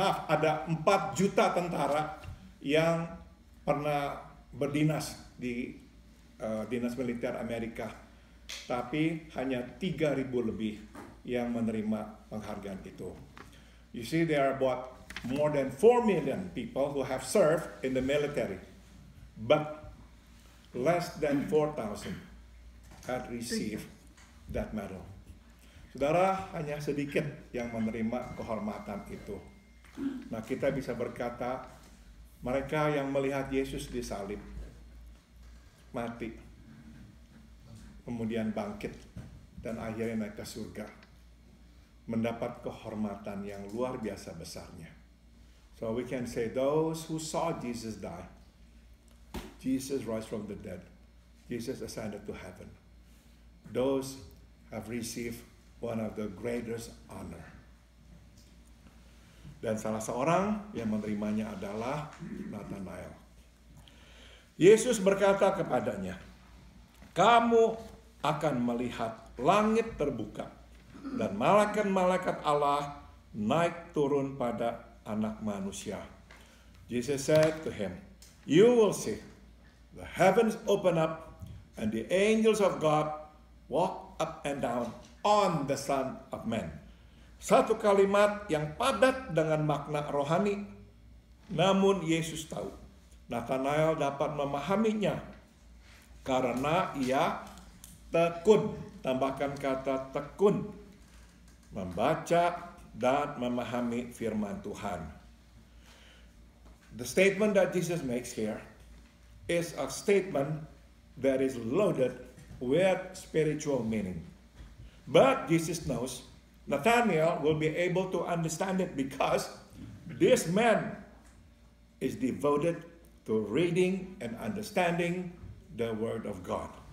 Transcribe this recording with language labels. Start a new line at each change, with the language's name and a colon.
Indonesian: Ada 4 juta tentara yang pernah berdinas di dinas militer Amerika, tapi hanya 3.000 lebih yang menerima penghargaan itu.
English: You see, there are about more than 4 million people who have served in the military, but less than 4,000 had received that medal.
Indonesian: Saudara, hanya sedikit yang menerima kehormatan itu. Nah, kita bisa berkata, mereka yang melihat Yesus disalib, mati, kemudian bangkit, dan akhirnya naik ke surga, mendapat kehormatan yang luar biasa besarnya.
English: So we can say those who saw Jesus die, Jesus rose from the dead, Jesus ascended to heaven. Those have received one of the greatest honor.
Indonesian: Dan salah seorang yang menerimanya adalah Nathanael. Yesus berkata kepadanya, kamu akan melihat langit terbuka dan malaikat-malaikat Allah naik turun pada anak manusia.
English: Jesus said to him, you will see the heavens open up and the angels of God walk up and down on the Son of Man.
Indonesian: Satu kalimat yang padat dengan makna rohani, namun Yesus tahu Nathanael dapat memahaminya karena ia tekun, tambahkan kata tekun, membaca dan memahami firman Tuhan.
English: The statement that Jesus makes here is a statement that is loaded with spiritual meaning. But Jesus knows Nathanael will be able to understand it because this man is devoted to reading and understanding the Word of God.